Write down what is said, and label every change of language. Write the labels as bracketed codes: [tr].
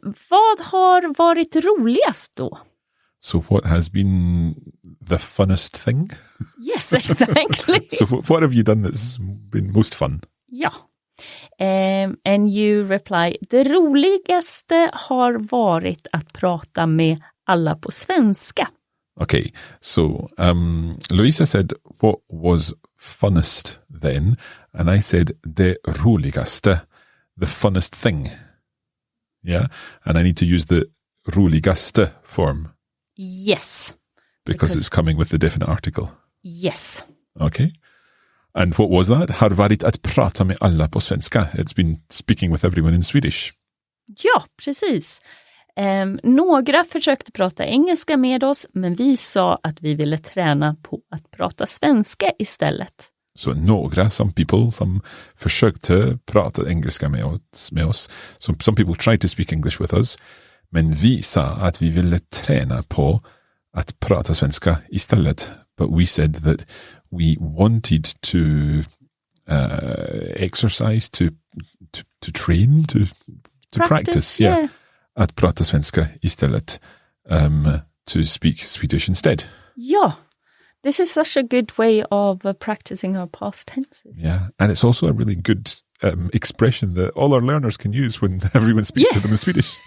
[sv] Vad har varit roligast då? [en] So what has been the funnest thing? Yes, exactly. So what have you done that's been most fun? [sv] Ja. [en] And you reply, [sv] det roligaste har varit att prata med alla på svenska. [en] Okay, so Louisa said, what was funnest then? And I said, [sv] det roligaste, [en] the funnest thing. Yeah, and I need to use the roligaste form. Yes. Because it's coming with the definite article. Yes. Okay. And what was that? [sv] Har varit att prata med alla på svenska. [en] It's been speaking with everyone in Swedish. [sv] Ja, precis. Några försökte prata engelska med oss, men vi sa att vi ville träna på att prata svenska istället. Så några, [en] some people, [sv] som försökte prata engelska med oss. [en] Some people tried to speak English with us. [sv] Men vi sa att vi ville träna på att prata svenska istället. [en] But we said that we wanted to exercise, to train, to practice. Yeah. [sv] Att prata svenska istället. [en] To speak Swedish instead. [sv] Ja. [en] This is such a good way of practicing our past tenses. Yeah, and it's also a really good expression that all our learners can use when everyone speaks to them in Swedish.